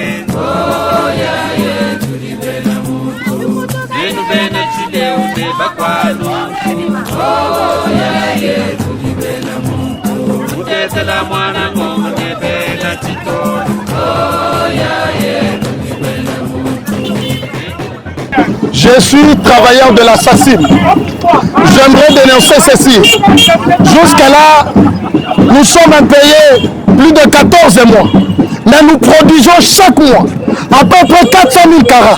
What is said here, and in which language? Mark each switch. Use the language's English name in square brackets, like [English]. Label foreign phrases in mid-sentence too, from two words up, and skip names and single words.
[Luba-Lulua] Oya yetu libena muntu. Nenu bena chileu ne bakwalu. Oya yetu libena muntu. Mutesela mwana ngoma ne bena chitolo. Oya yetu libena muntu. [French] Je suis travailleur de la SACIM. J'aimerais dénoncer ceci. Jusqu'à là, nous sommes impayés plus de 14 mois. Mais nous produisons chaque mois à peu près 400 000 carats.